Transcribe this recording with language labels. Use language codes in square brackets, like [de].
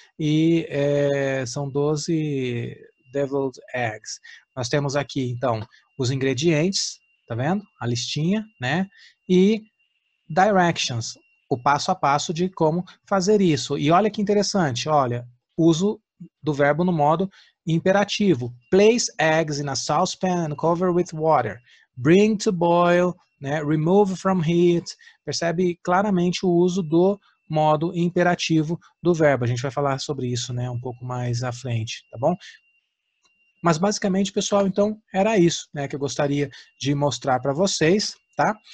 [pt] E são 12 deviled eggs. Nós temos aqui, então, os ingredientes, tá vendo? A listinha, né? E directions, o passo a passo de como fazer isso. E olha que interessante, olha, uso do verbo no modo imperativo. [en] Place eggs in a saucepan and cover with water. Bring to boil, né? Remove from heat. [pt] Percebe claramente o uso do modo imperativo do verbo. A gente vai falar sobre isso, né, um pouco mais à frente, tá bom? Mas basicamente, pessoal, então era isso, né, que eu gostaria de mostrar para vocês, tá?